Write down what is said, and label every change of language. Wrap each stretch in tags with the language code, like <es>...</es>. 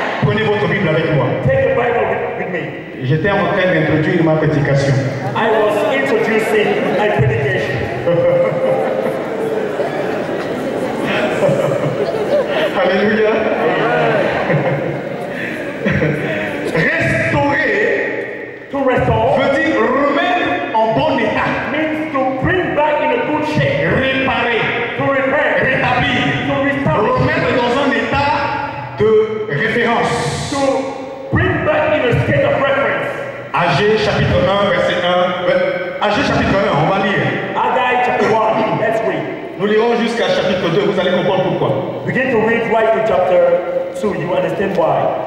<fr>Prenez votre Bible avec moi.</fr> <en>Take the Bible with me.</en> <fr>J'étais en train d'introduire ma prédication.</fr> <en>I was introducing my predication.</en> <fr>Alléluia. Restaurer</fr> <en>To restore</en> <fr>veut dire remettre en bon état,</fr> <en>means to bring back in a good shape,</en> <fr>réparer,</fr> <en>to repair,</en> <fr>rétablir,</fr> <en>to restore,</en> <fr>remettre dans un état de référence.</fr> <en>to bring back in a state of reference.</en> <fr>Agé chapitre 1, verset 1. Agé chapitre 1, on va lire.</fr> <en>Haggai chapter 1, let's read.</en> <fr>Nous lirons jusqu'à chapitre 2, vous allez comprendre pourquoi.</fr> <en>Begin to read right to chapter 2, you understand why.</en>